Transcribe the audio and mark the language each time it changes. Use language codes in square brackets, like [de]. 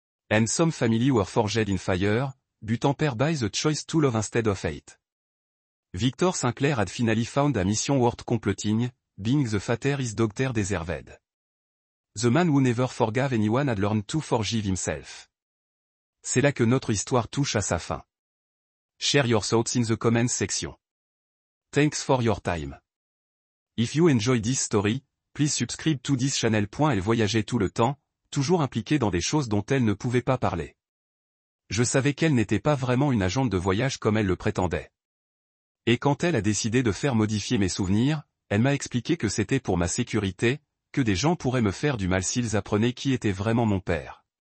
[en] And some family were forged in fire, but tempered by the choice to love instead of hate. Victor Sinclair had finally found a mission worth completing, being the Fater his doctor deserved. The man who never forgave anyone had learned to forgive himself. [fr] C'est là que notre histoire touche à sa fin. [en] Share your thoughts in the comments section. Thanks for your time. If you enjoy this story, please subscribe to this channel. [fr] Elle voyageait tout le temps, toujours impliquée dans des choses dont elle ne pouvait pas parler. Je savais qu'elle n'était pas vraiment une agente de voyage comme elle le prétendait. Et quand elle a décidé de faire modifier mes souvenirs, elle m'a expliqué que c'était pour ma sécurité, que des gens pourraient me faire du mal s'ils apprenaient qui était vraiment mon père.